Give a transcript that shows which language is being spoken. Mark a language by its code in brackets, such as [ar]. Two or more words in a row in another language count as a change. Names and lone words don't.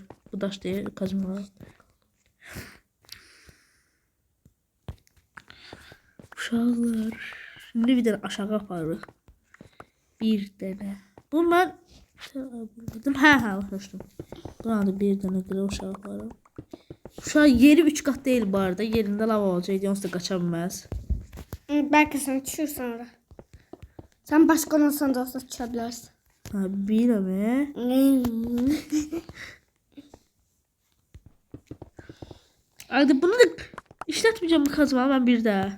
[az] Bu daş deyil kazmalar. Uşaqlar. Şimdi bir dənə aşağı aparırıq. Bir dənə. Bunu mən hə başladım. Buna da bir dənə qırıq uşağı aparım. Uşaq yeri 3 qat deyil bu arada. Yerində lava olacaq. Onsuz da qaça bilməz. [tr] Belki sen düşür sonra. Sen başkan olsan da olsa düşebilirsin. Ha, bilmem. Hadi bunu da işletmeyeceğim bu kazma ben bir daha.